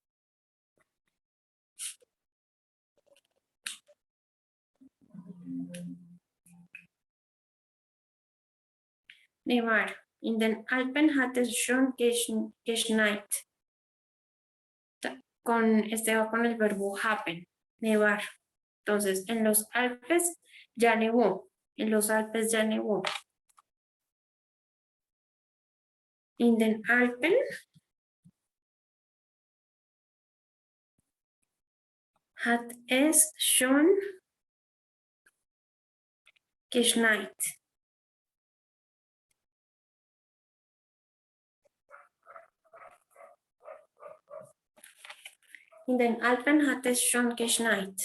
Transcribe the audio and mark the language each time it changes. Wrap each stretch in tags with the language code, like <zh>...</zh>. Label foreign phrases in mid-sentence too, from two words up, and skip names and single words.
<es>Nevar.</es> <de>In den Alpen hat es schon geschneit.</de> <es>Este va con el verbo happen, nevar. Entonces, en los Alpes ya nevó. En los Alpes ya nevó.</es> <de>In den Alpen hat es schon geschneit. In den Alpen hat es schon geschneit.</de>